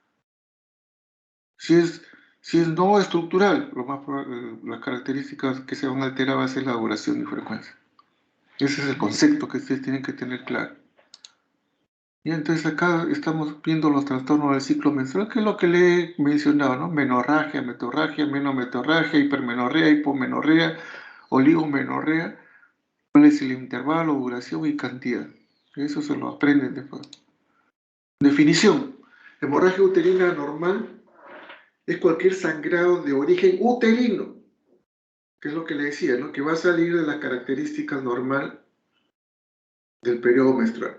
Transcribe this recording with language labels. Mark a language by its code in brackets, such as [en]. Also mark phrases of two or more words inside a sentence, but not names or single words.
[es] Si es, si es no estructural, lo más probable, las características que se van a alterar va a ser la duración y frecuencia. Ese es el concepto que ustedes tienen que tener claro. Y entonces acá estamos viendo los trastornos del ciclo menstrual, que es lo que le he mencionado, ¿no? Menorragia, metorragia, menometorragia, hipermenorrea, hipomenorrea, oligomenorrea. cuál es el intervalo, duración y cantidad. Eso se lo aprenden después. Definición. Hemorragia uterina normal es cualquier sangrado de origen uterino, que es lo que le decía, ¿no? Que va a salir de las características normal del periodo menstrual.